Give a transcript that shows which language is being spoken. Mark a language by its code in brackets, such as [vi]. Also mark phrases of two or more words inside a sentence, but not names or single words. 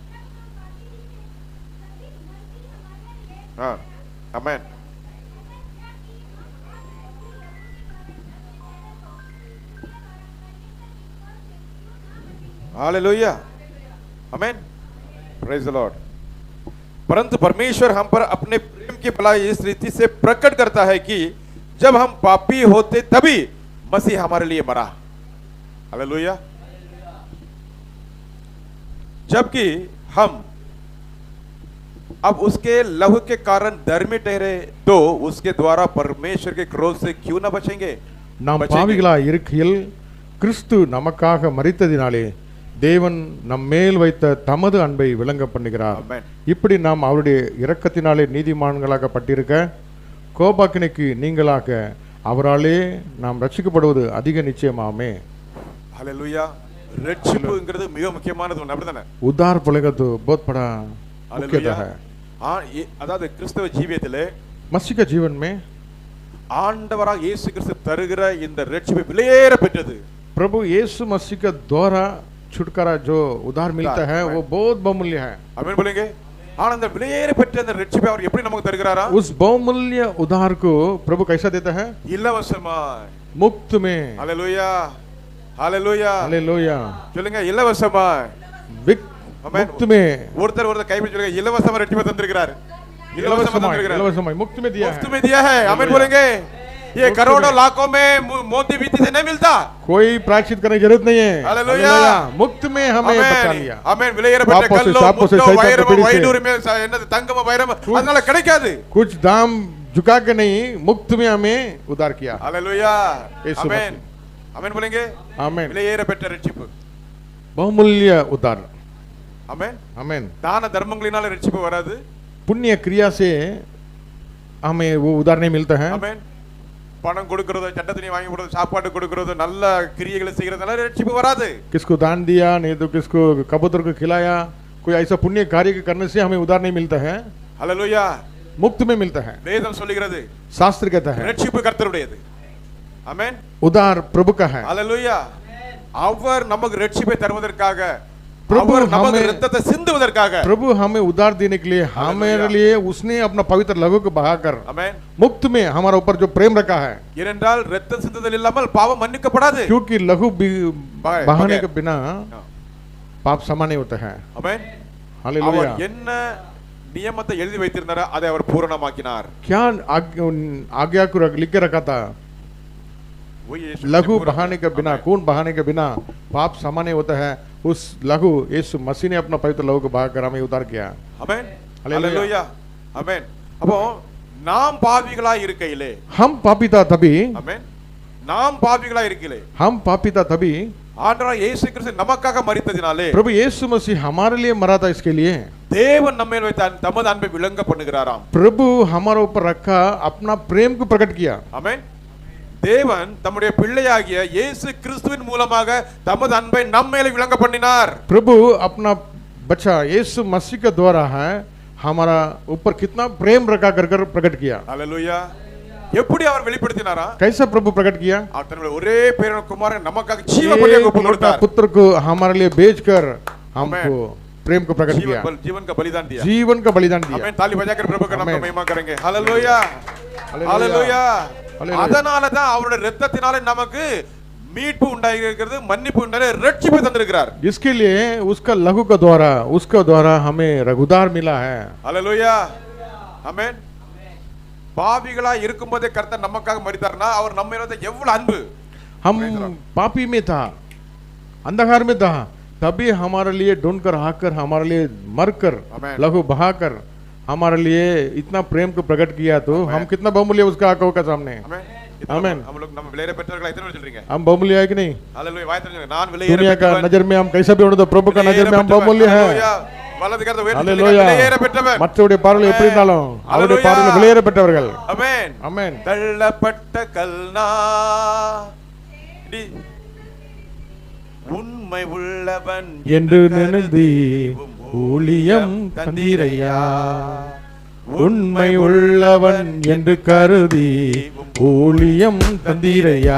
[hi] हाँ आमेन हालेलुया आमेन [en] praise the Lord [hi] परंतु परमेश्वर हम पर अपने प्रेम की भलाई इस रीति से प्रकट करता है कि जब हम पापी होते तभी मसीह हमारे लिए मरा हालेलुया जबकि हम अब उसके लहू के कारण धर्मी ठहरे तो उसके द्वारा परमेश्वर के क्रोध से क्यों न बचेंगे [ta] நாம் பாவிகளாய் இருக்கையில் கிறிஸ்து நமக்காக மரித்ததினாலே தேவன் நம் மேல் வைத்த தமது அன்பை விளங்க பண்ணுகிறார். [en] Amen. [ta] இப்படி நாம் அவருடைய இரக்கத்தினாலே நீதிமான்களாக்கப்பட்டிருக்க கோபாக்கினைக்கு நீங்களாக அவராலே நாம் ரட்சிக்கப்படுவது அதிக நிச்சயமாமே. हालेलुया ரட்சிப்புங்கிறது மிக முக்கியமானது ஒன்று அப்படிதானே [hi] उद्धार बोलेगा तो बहुत बड़ा मुख्यता है. [ta] அதாவது கிறிஸ்தவ ஜீவியத்திலே [hi] मसीह के जीवन में [ta] ஆண்டவராக இயேசு கிறிஸ்து தருகிற இந்த ரட்சிப்பு விலையேற பெற்றது. [hi] प्रभु यीशु मसीह के द्वारा छुटकारा जो उद्धार मिलता है वो बहुत बहुमूल्य है. आमीन बोलेंगे. [ta] ஆனா அந்த விலையேற பெற்ற அந்த ரட்சிப்பை அவர் எப்படி நமக்கு தருகிறாரா? [hi] उस बहुमूल्य उद्धार को प्रभु कैसा देता है? [ta] இலவசமாய் [hi] मुफ्त में. हालेलुया हालेलुया हालेलुया [ta] சொல்லுங்க இலவசமாய் [hi] मुफ्त में. [ta] ஒருத்தர் கைப்பிடி சொல்லுங்க இலவசமா ரட்சிப்பை தந்திருக்கிறார். இலவசமா தந்திருக்கிறார். [hi] इलवसमाई मुफ्त में दिया है. मुफ्त में दिया है. आमीन बोलेंगे. ये करोड़ों लाखों में मोती बीती से नहीं मिलता. कोई प्रायश्चित करने की जरूरत नहीं है. हालेलुया मुफ्त में हमें बचा लिया. [ta] आमीन விலையேற பெற்ற கல்லோ முத்தோ வைரம் வைடூரியமே என்னது தங்கம் வைரம் அதனால கிடைக்காது. [hi] कुछ दाम झुका के नहीं मुफ्त में हमें उद्धार किया. हालेलुया आमीन आमीन बोलेंगे. आमीन [ta] விலையேற பெற்ற ரட்சிப்பு [hi] बहुमूल्य उद्धार. आमीन आमीन [ta] தான தர்மங்களினால ரட்சிப்பு வராது. [hi] पुण्य क्रिया से हमें वो उद्धार नहीं मिलता है. [ta] आमीन பணம் கொடுக்கிறது சட்டத்தினை வாங்கி கொடுக்கிறது சாப்பாடு கொடுக்கிறது நல்ல கிரியைகளை செய்யறதுனால ரட்சிப்பு வராது. [hi] किसको दान दिया नहीं तो किसको कबूतर को खिलाया कोई ऐसा पुण्य कार्य करने से हमें उद्धार नहीं मिलता है. हालेलुया मुफ्त में मिलता है. [ta] வேதம் சொல்லுகிறது [hi] शास्त्र कहता है [ta] ரட்சிப்பு கர்த்தருடையது. ஆமென் [hi] उद्धार प्रभु का है. [ta] हालेलुया அவர் நமக்கு ரட்சிப்பை தருவதற்காக [hi] प्रभु [ta] அவர் நமக்கு [hi] हमें [ta] இரத்தத்தை சிந்துவதற்காக [hi] प्रभु हमें उद्धार देने के लिए हमारे लिए उसने अपना पवित्र लहू को बहाकर आमेन मुफ्त में हमारे ऊपर जो प्रेम रखा है. [ta] ஏனென்றால் இரத்தம் சிந்துதல் இல்லாமல் பாவம் மன்னிக்கப்படாது. [hi] क्योंकि लहू बहाने के बिना पाप क्षमा नहीं होता है. आमेन हालेलुया. [ta] அவர் என்ன நியமத்தை எழுதி வைத்திருந்தாரோ அதை அவர் பூரணமாக்கினார். [hi] क्या आज्ञा को लिख के रखा था लघु बहाने के बिना खून बहाने के बिना पाप क्षमा नहीं होता है. उस लघु यीशु मसीह ने अपना पवित्र लहू को बहाकर हमें उद्धार किया. आमेन हालेलुया आमेन. [ta] அப்போ நாம் பாவிகளாய் இருக்கையிலே [hi] हम पापी था तभी [ta] ஆமென் நாம் பாவிகளாய் இருக்கையிலே [hi] हम पापी था तभी [ta] ஆண்டவராகிய இயேசு கிறிஸ்து நமக்காக மரித்ததினாலே [hi] प्रभु यीशु मसीह हमारे लिए मरा था. इसके लिए [ta] தேவன் நம்மேல் வைத்த தமது அன்பை விளங்க பண்ணுகிறாராம். [hi] प्रभु हमारे ऊपर रखा अपना प्रेम को प्रकट किया. [ta] ஆமென் தேவன் தம்முடைய பிள்ளையாகிய இயேசு கிறிஸ்துவின் மூலமாக தமது அன்பை நம்மேல் விளங்க பண்ணினார். [hi] प्रभु अपना बच्चा यीशु मसीह के द्वारा है हमारा ऊपर कितना प्रेम रखा कर प्रकट किया. [ta] हालेलुया எப்படி அவர் வெளிப்படுத்தினாரா? [hi] कैसा प्रभु प्रकट किया? [ta] அவர் தன்னுடைய ஒரே பேரான குமாரன் நமக்காக ஜீவ பலியாக ஒப்பு கொடுத்தார். [hi] पुत्र को हमारे लिए बेचकर हमको प्रेम को प्रकट किया. जीवन का बलिदान दिया. जीवन का बलिदान दिया. आमेन ताली बजाकर प्रभु का नाम को महिमा करेंगे. हालेलुया हालेलुया [ta] அதனால தான் அவருடைய இரத்தத்தினாலே நமக்கு மீட்பு உண்டாயிருக்கிறது மன்னிப்பு உண்டாயிரு ரட்சிப்பு தந்திருக்கிறார். [hi] इसके लिए उसका लहू का द्वारा उसका द्वारा हमें उद्धार मिला है. हालेलुया आमेन [ta] பாவிகளா இருக்கும்போதே கர்த்தர் நமக்காக மரித்தார்னா அவர் நம்ம மேல எவ்வளவு அன்பு. [hi] हम पापी में था अंधकार में था तभी हमारे लिए ढूंढकर आकर हमारे लिए मरकर लहू बहाकर हमारे लिए इतना प्रेम को प्रकट किया तो हम कितना बहुमूल्य उसका आंखों का सामने. [en] Amen. [hi] हम लोग [ta] நம்ம விலையேற பெற்றவர்கள் எத்தனை பேர் சொல்றீங்க? [hi] हम बहुमूल्य है कि नहीं? हालेलुया वाय तरह [ta] நான் விலையேற [hi] दुनिया का [ta] பெற்றவன். [hi] नजर में हम कैसा भी हो तो प्रभु का नजर में हम बहुमूल्य है. [ta] வலது கரத்தை உயர்த்தி [hi] हालेलुया. [ta] விலையேற பெற்றவன். மற்றவருடைய பார்வையில் எப்படி இருந்தாலும் அவருடைய பார்வையில் விலையேற பெற்றவர்கள். ஆமென். ஆமென். தள்ளப்பட்ட கல்னா உண்மை உள்ளவன் என்று நினைந்து ஊழியம் தந்தீரையா, உண்மை உள்ளவன் என்று கருதி ஊழியம் தந்தீரையா.